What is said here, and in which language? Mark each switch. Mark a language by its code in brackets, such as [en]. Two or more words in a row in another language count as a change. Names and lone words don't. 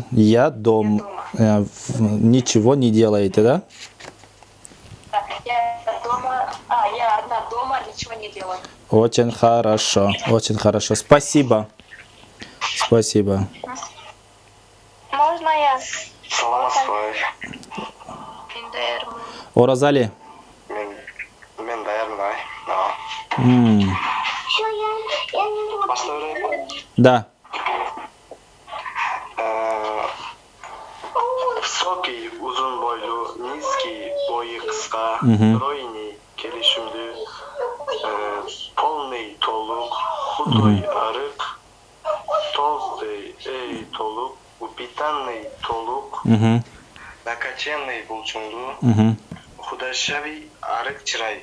[ru] Я дома. Ничего не делаете, да? Я дома. Я одна дома, ничего не делаю. Очень хорошо. Очень хорошо. Спасибо. Спасибо. Можно я? Оразали. [ky] Мен даярмын. [ru] Да. Высокий, [tr] uzun boylu, [ru] низкий, [tr] boyu kısa, [ru] стройный, келишимдүү, полный толук, худой, арык, толстый, толук, упитанный, толук, накачанный, булчундуу, худощавый, [ky] арык чырай.